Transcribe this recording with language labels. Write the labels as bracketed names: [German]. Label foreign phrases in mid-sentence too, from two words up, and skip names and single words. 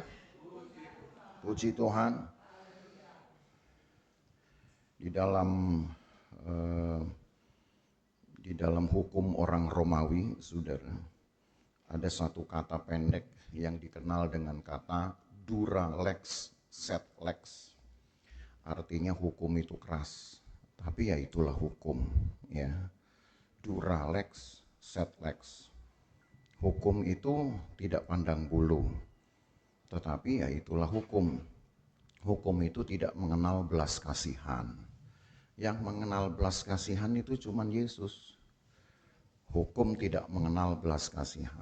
[Indonesian] Puji Tuhan. Di dalam hukum orang Romawi, saudara, ada satu kata pendek yang dikenal dengan kata [Latin] dura lex sed lex. [Indonesian] Artinya hukum itu keras, tapi ya itulah hukum, ya. [Latin] Dura lex sed lex. [Indonesian] Hukum itu tidak pandang bulu, tetapi ya itulah hukum. Hukum itu tidak mengenal belas kasihan. Yang mengenal belas kasihan itu cuma Yesus. Hukum tidak mengenal belas kasihan.